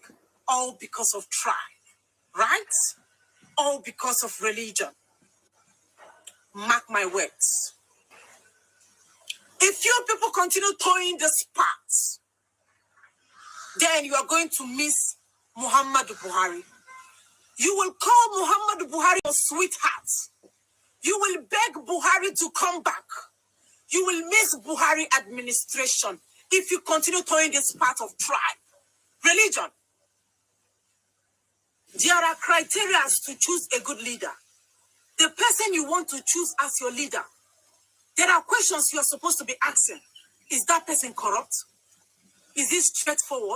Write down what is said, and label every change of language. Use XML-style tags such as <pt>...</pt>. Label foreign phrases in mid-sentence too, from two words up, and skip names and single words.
<en>All because of tribe, right? All because of religion. Mark my words. If you people continue towing the sparks, then you are going to miss Muhammadu Buhari. You will call Muhammadu Buhari your sweetheart. You will beg Buhari to come back. You will miss Buhari administration if you continue towing this path of tribe, religion. There are criteria to choose a good leader. The person you want to choose as your leader, there are questions you are supposed to be asking. Is that person corrupt? Is he straightforward?</en>